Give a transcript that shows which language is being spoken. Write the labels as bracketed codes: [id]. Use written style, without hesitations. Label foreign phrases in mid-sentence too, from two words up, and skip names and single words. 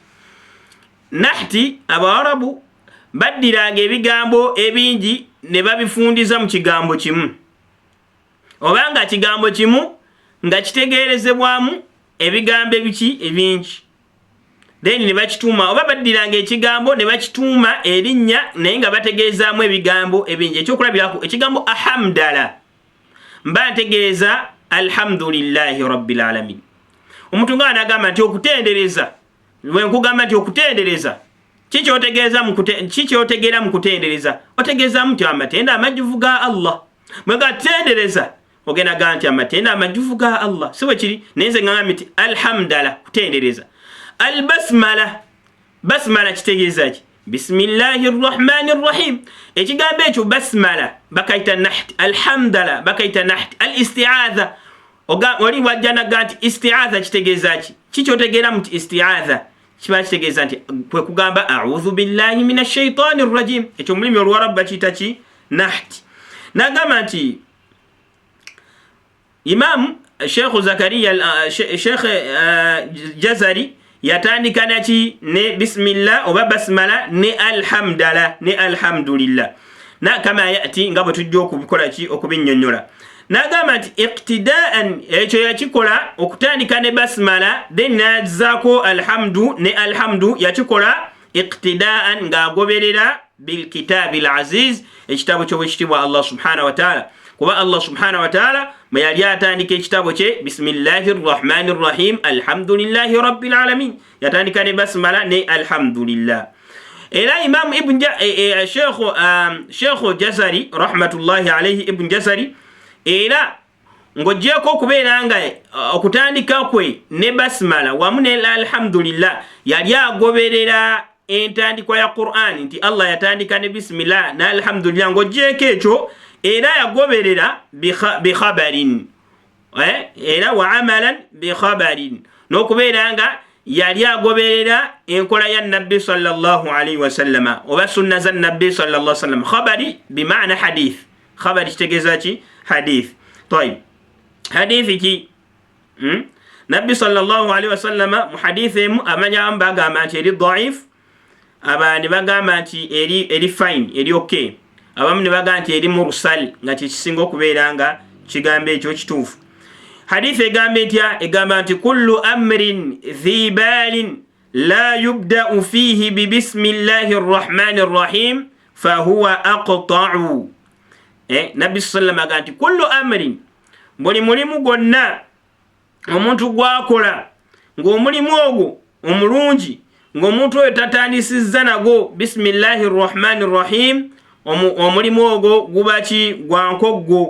[lg] Nahti Abawarabu baddiranga ebigambo ebingi ne babifundiza mu kigambo kimu, obanga kigambo kimu nga kitegeerezebwamu ebigambo ebingi, then ne bakituuma, oba baddiranga ekigambo ne bakituuma erinnya naye nga bategeezaamu ebigambo ebingi. Ekyokulabirako ekigambo ahamdala mba ntegeeza [ar] الحمد لله رب العالمين. [lg] Omuntu nga anagamba nti okutendereza, bwe nkugamba nti okutendereza kikyotegeera mu kutendereza, otegeezaamu nti amatenda amajjuvu ga Allah. Mwega tendereza ogenda gamba nti amatenda amajjuvu ga Allah, si bwe kiri. Naye nze ngamba nti alhamdala kutendereza. Basmala kitegeeza ki? [ar] بسم الله الرحمن الرحيم. [lg] Ekigambo ekyo basmala bakaita naht, alhamdala bakaita naht. Al-isti'adha oli wajja naga nti isti'adha kitegeeza ki? Kikyotegeera mu isti'adha kiba kitegeeza nti kwe kugamba [ar] أعوذ بالله من الشيطان الرجيم. [lg] Ekyo mulimi Oluwarabu bakiyita ki? Naht. Nagamba nti Imam Sheikh Zakaria Sheikh Jazari yatandika naki ne bismillah oba basmala ne alhamdulillah na kama yati ngabo tujjo kubikola ki okubinnyonnyola nagamba nti iqtidaan ekyo yakikola okutandika ne basmala then nazaako alhamdu yakikola iqtidaan ng'agoberera [ar] بالكتاب العزيز [lg] ekitabo ky'obwekitiibwa [ar] الله سبحانه وتعالى [lg] kuba [ar] الله سبحانه وتعالى [lg] bwe yali atandika ekitabo kye [ar] بسم الله الرحمن الرحيم الحمد لله رب العالمين [lg] yatandika ne basmala ne alhamdulillah. Era Imam Ibn Sheikh Jazari [ar] رحمة الله عليه [lg] Ibn Jazari era ng'ogyeko okubeera nga okutandika kwe ne basmala wamu ne alhamdulillah yali agoberera entandikwa ya Qur'an nti Allah yatandika ne bismillah na alhamdulillah ng'ogyeko ekyo era yagoberera [ar] بخبر [lg] era [ar] وعملا بخبر [lg] n'okubeera nga yali agoberera enkola ya nabbi [ar] صلى الله عليه وسلم [lg] oba sunna za nabbi [ar] صلى الله عليه وسلم. [lg] Khabari bimaana hadith, khabari kitegeeza ki hadith. Tayib, hadithi ki nabbi [ar] صلى الله عليه وسلم [lg] mu hadithi emu amanyamu bagamba nti eri dhaif, abandi bagamba nti eri fine eri okay, abamu ne bagamba nti eri mursal nga kisinga okubeera nga kigambo ekyo kituufu. Hadith egamba etya? Egamba nti [ar] كل أمر ذي بال لا يبدأ فيه ببسم الله الرحمن الرحيم فهو أقطع. [lg] Nabbi sallallahu agamba nti [ar] كل أمر, [lg] buli mulimu gwonna omuntu gwakola ng'omulimu ogwo omulungi ng'omuntu oyo tatandisizza nagwo [ar] بسم الله الرحمن الرحيم, [lg] omulimu ogwo guba ki gwa nkoggo.